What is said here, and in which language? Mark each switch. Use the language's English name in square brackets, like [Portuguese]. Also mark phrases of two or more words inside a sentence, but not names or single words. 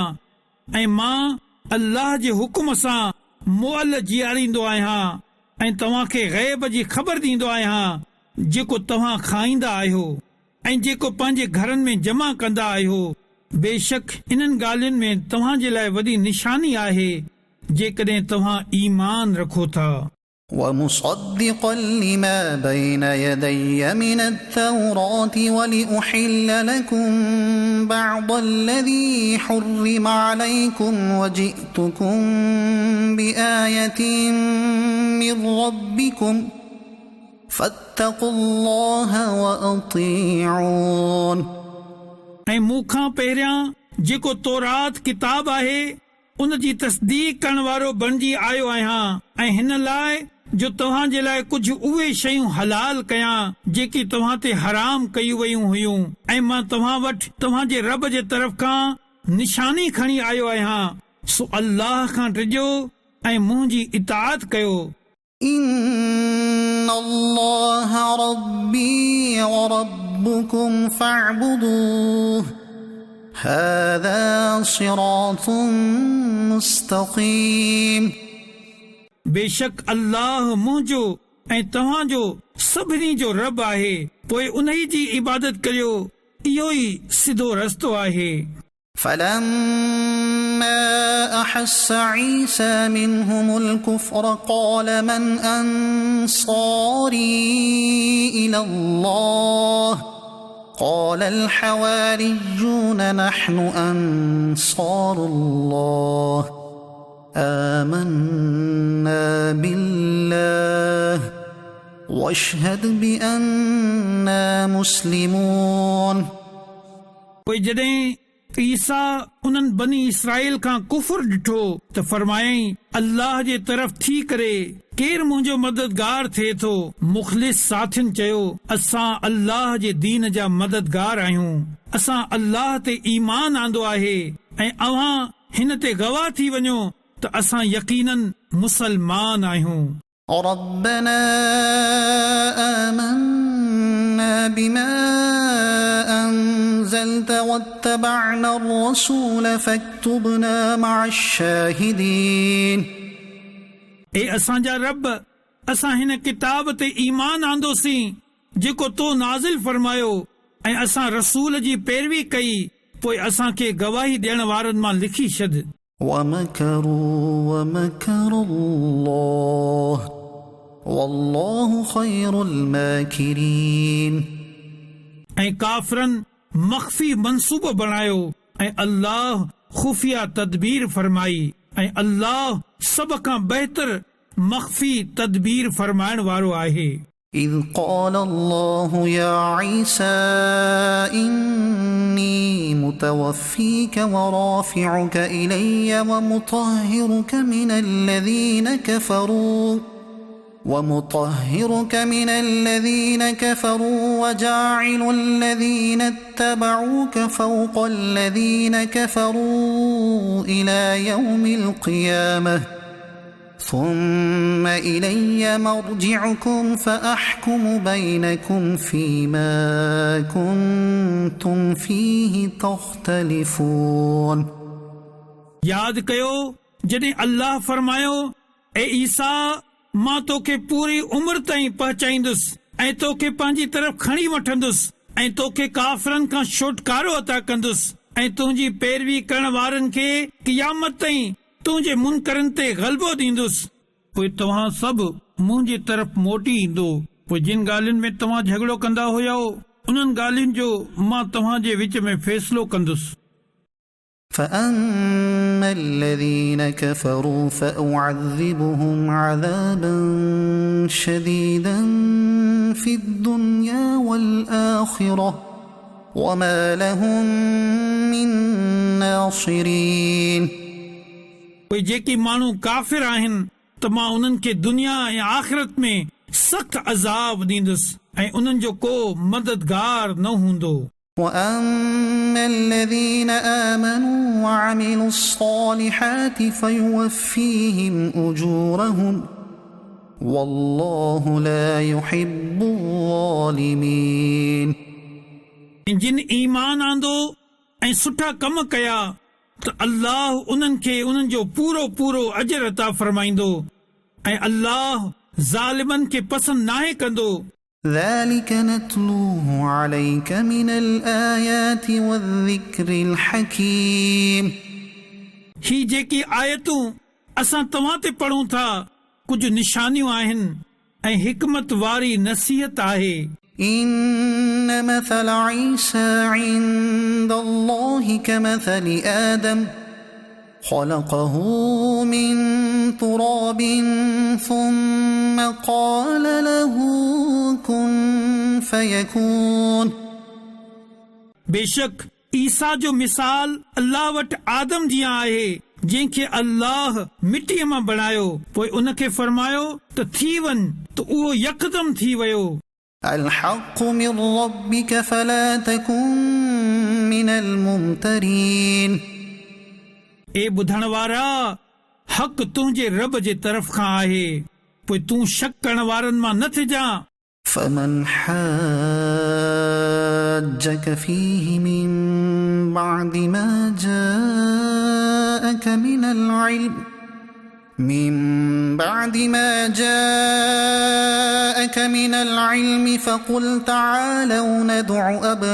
[Sindhi] ऐं मां अल्लाह जे हुकुम सां मुअल जीआरींदो आहियां ऐं तव्हांखे ग़ैब जी ख़बर ॾींदो आहियां जेको तव्हां खाईंदा आहियो ऐं जेको पंहिंजे घरनि में जमा कंदा आहियो। बेशक इन्हनि ॻाल्हियुनि में तव्हांजे लाइ वॾी निशानी आहे जेकॾहिं तव्हां ईमान रखो था। [Arabic] وَمُصَدِّقًا لِمَا بَيْنَ يَدَيَّ مِنَ التَّوْرَاةِ وَلِأُحِلَّ لَكُم بَعْضَ الَّذِي حُرِّمَ عَلَيْكُمْ وَجِئْتُكُم بِآيَةٍ مِّن رَّبِّكُمْ فَاتَّقُوا اللَّهَ وَأَطِيعُونِ। [Sindhi] ऐं मूंखां पहिरियां जेको तौरात किताब आहे उन जी तस्दीक करण वारो बणिजी आयो आहियां ऐं हिन लाइ जो तव्हांजे लाइ कुझु उहे शयूं हलाल कयां जेकी तव्हां ते हराम कयूं वयूं हुयूं। ऐं मां तव्हां वटि तव्हांजे रब जे तरफ़ खां निशानी खणी आयो आहियां, सो अल्लाह खां टिजो ऐं मुंहिंजी इताअत कयो। [Arabic] إِنَّ اللَّهَ رَبِّي وَرَبُّكُمْ فَاعْبُدُوهُ هَذَا صِرَاطٌ مُسْتَقِيمٌ। [Sindhi] बेशक अल्लाह मुंहिंजो ऐं तव्हांजो सभिनी जो रब आहे, पोइ उन जी इबादत करियो, इहो ई सिधो रस्तो आहे। [Arabic] فَلَمَّا أَحَسَّ عِيسَى مِنْهُمُ الْكُفْرَ قَالَ مَنْ أَنصَارِي إِلَى اللَّهِ قَالَ الْحَوَارِيُّونَ نَحْنُ أَنصَارُ اللَّهِ آمَنَّا بِاللَّهِ وَاشْهَدْ بِأَنَّا مُسْلِمُونَ। [Sindhi] पोइ जॾहिं ईसा उन्हनि बनी इसराईल खां कुफर ॾिठो त फरमायई, अल्लाह जे तरफ़ थी करे केरु मुंहिंजो मददगार थिए थो। मुख़लिस साथियुनि चयो, असां अल्लाह जे दीन जा मददगार आहियूं, असां अल्लाह ते ईमान आंदो आहे ऐं अव्हां हिन ते गवाह थी वञो त असां यकीनन मुसलमान आहियूं। [Arabic] رَبَّنَا آمَنَّا بِمَا أَنزَلْتَ وَاتَّبَعْنَا الرَّسُولَ فَاكْتُبْنَا مَعَ الشَّاهِدِينَ। [Sindhi] ए असांजा रब, असां हिन किताब ते ईमान आंदोसीं जेको तो नाज़िल फरमायो ऐं असां रसूल जी पैरवी कई, पोइ असांखे गवाही ॾियण वारनि मां लिखी छॾ। [Arabic] وَمَكَرُوا وَمَكَرَ اللَّهُ وَاللَّهُ خَيْرُ الْمَاكِرِينَ। [Sindhi] ऐं काफ़रनि मख़फ़ी मंसूबो बणायो ऐं अल्लाह खुफ़िया तदबीर फरमाई ऐं अल्लाह सभ खां बहितर मख़फ़ी तदबीर फरमाइण वारो आहे। [Arabic] إذ قال الله يا عيسى إني متوفيك ورافعك إلي ومطهرك من الذين كفروا وجاعل الذين اتبعوك فوق الذين كفروا إلى يوم القيامة ثم إلي مرجعكم فأحكم بينكم فيما كنتم فيه تختلفون। [Sindhi] याद कयो जॾहिं अल्लाह फरमायो, ए ईसा मां तोखे पूरी उम्र ताईं पहुचाईंदुसि ऐं तोखे पंहिंजी तरफ़ खणी वठंदुसि ऐं तोखे काफ़िरनि खां छुटकारो अता कंदुसि ऐं तुंहिंजी पैरवी करण वारनि खे क़यामत ताईं तुंहिंजे मुनकरनि ते ग़लबो ॾींदुसि। पोइ तव्हां सभु मुंहिंजी तरफ़ मोटी ईंदो। पोइ जिन ॻाल्हियुनि में तव्हां झगड़ो कंदा हुया उन्हनि ॻाल्हियुनि जो मां तव्हांजे विच में फ़ैसिलो कंदुसि। [Arabic] فأما الذين كفروا فأعذبهم عذابا شديدا في الدنيا والآخرة وما لهم من ناصرين। [Sindhi] पोइ जेकी माण्हू काफ़िर आहिनि त मां उन्हनि खे दुनिया ऐं आख़िरत में सख़्त अज़ाब ॾींदुसि ऐं उन्हनि जो को मददगार न हूंदो। [Arabic] وأما الذين آمنوا وعملوا الصالحات فيوفيهم أجورهم والله لا يحب الظالمين। [Sindhi] जिन ईमान आंदो ऐं सुठा कम कया त अल्लाह उन्हनि खे उन्हनि जो पूरो पूरो अजर अता फरमाईंदो ऐं अल्लाह ज़ालिमनि खे पसंदि नाहे कंदो। [Arabic] ذلك نتلوه عليك من الآيات والذكر الحكيم। [Sindhi] ही जेकी आयतूं असां तव्हां ते पढ़ूं था कुझु निशानियूं आहिनि ऐं हिकमत वारी नसीहत आहे। [Arabic] إن مثل عيسى عند الله كمثل آدم خلقه من تراب ثم قال له كن فيكون। [Sindhi] बेशक ईसा जो मिसाल अल्लाह वटि आदम जीअं आहे जंहिंखे अल्लाह मिटीअ मां बणायो पोइ उनखे फरमायो त थी वञ त उहो यकदम थी वियो। [Arabic] الحق من ربك فلا تكن من الممترين। [Sindhi] ए ॿुधण वारा हक़ तुंहिंजे रब जे तरफ़ खां आहे पोइ तूं शक करण वारनि मां न थिजां। [Arabic] فمن حاجك فيه من بعد ما جاءك من العلم فقل تعالوا ندع